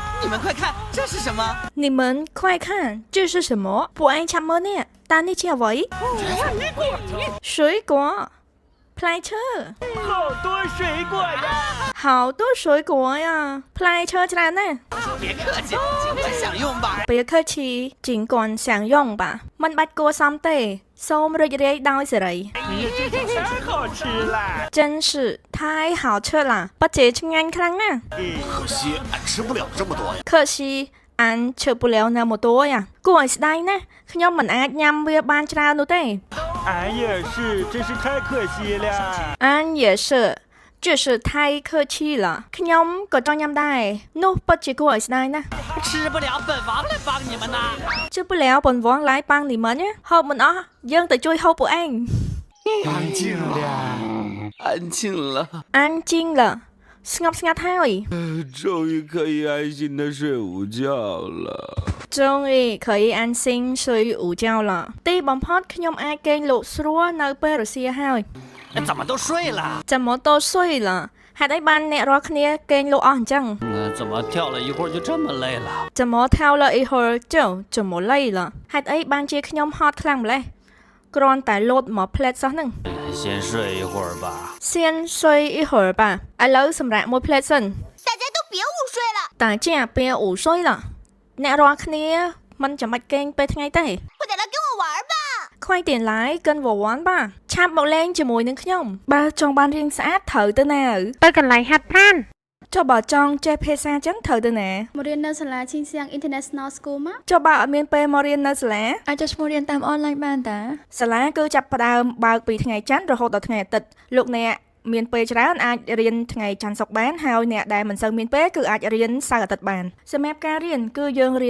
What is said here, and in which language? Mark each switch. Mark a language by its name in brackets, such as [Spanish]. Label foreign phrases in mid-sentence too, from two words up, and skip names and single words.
[Chinese] 你们快看，这是什么？你们快看，这是什么？ [Khmer] ពួកឯងចាំមើលនេះតានេះជាអ្វី水果ផ្លែឈើ [Chinese] 好多水果呀！好多水果呀 [Khmer] ផ្លែឈើច្រើនណាស់ [Chinese] 别客气，尽管享用吧。别客气尽管享用吧 [Khmer] មិនបាច់គួរសមទេសូមរីករាយដោយសេរី [Chinese] 哎呀，这个太好吃了！真是太好吃了 [Khmer] ពិតជាឆ្ងាញ់ខ្លាំងណាស់ [Chinese] 可惜俺吃不了这么多呀。可惜俺吃不了那么多呀 [Khmer] គួរឲ្យស្ដាយណាស់ខ្ញុំមិនអាចញ៉ាំវាបានច្រើននោះទេ [Chinese] 俺也是，真是太可惜了。俺也是就是太客气了 [Khmer] ខ្ញុំក៏ចង់ញ៉ាំដែរនោះពិតជាគួរឲ្យស្ដាយណាស់ [Chinese] 吃不了，本王来帮你们呐。吃不了本王来帮你们 [Khmer] ហូបមិនអស់យើងទៅជួយហូបពួកឯង [Chinese] 安静了。安静了，安静了 [Khmer] ស្ងប់ស្ងាត់ហើយ [Chinese] 终于可以安心的睡午觉了。终于可以安心睡午觉了 [Khmer] ទីបំផុតខ្ញុំអាចគេងលក់ស្រួលនៅពេលរសៀលហើយ [Chinese] 怎么都睡了？怎么都睡了 [Khmer] ហេតុអីបានអ្នករាល់គ្នាគេងលក់អស់អញ្ចឹង [Chinese] 怎么跳了一会儿就这么累了？怎么跳了一会儿就这么累了 [Khmer] ហេតុអីបានជាខ្ញុំហត់ខ្លាំងម្ល៉េះគ្រាន់តែលោតមកផ្លែតសោះហ្នឹង [Chinese] 先睡一会儿吧。先睡一会儿吧 [Khmer] ឥឡូវសម្រាប់មួយផ្លែតសិន [Chinese] 大家都别午睡了， [Khmer] តាជាពេល [Chinese] 午睡了 [Khmer] អ្នករាល់គ្នាមិនចាំបាច់គេងពេលថ្ងៃទេ [Chinese] 快点来跟我玩吧！快点来跟我玩吧 [Khmer] ឆាប់មកលេងជាមួយនឹងខ្ញុំបើចង់បានរៀងស្អាតត្រូវទៅណាទៅកន្លែងហាត់ប្រាណចុះបើចង់ចេះភាសាចឹងត្រូវទៅណា មករៀននៅសាលាឈីងសៀង International School មក ចុះបើអត់មានពេលមករៀននៅសាលា អាចចុះឈ្មោះរៀនតាមអនឡាញបានតា សាលាគឺចាប់ផ្ដើមបើកពីថ្ងៃច័ន្ទរហូតដល់ថ្ងៃអាទិត្យលោកអ្នកមានពេលច្រើនអាចរៀនថ្ងៃច័ន្ទសុក្របានហើយអ្នកដែលមិនសូវមានពេលគឺអាចរៀនសៅរ៍អាទិត្យបានសម្រាប់ការរៀនគឺយើងរៀ